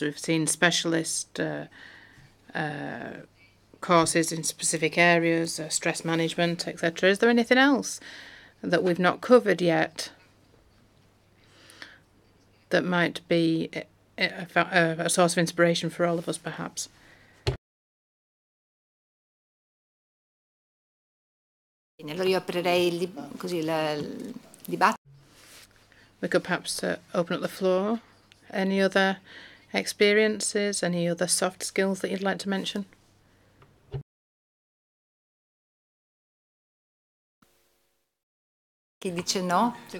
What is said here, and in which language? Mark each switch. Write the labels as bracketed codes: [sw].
[en] We've seen specialist courses in specific areas, stress management, etc. Is there anything else that we've not covered yet that might be a source of inspiration for all of us, perhaps? [it] Allora io aprirei così il dibattito. [en] We could perhaps open up the floor. Any other experiences, any other soft skills that you'd like to mention? [it] Chi dice no?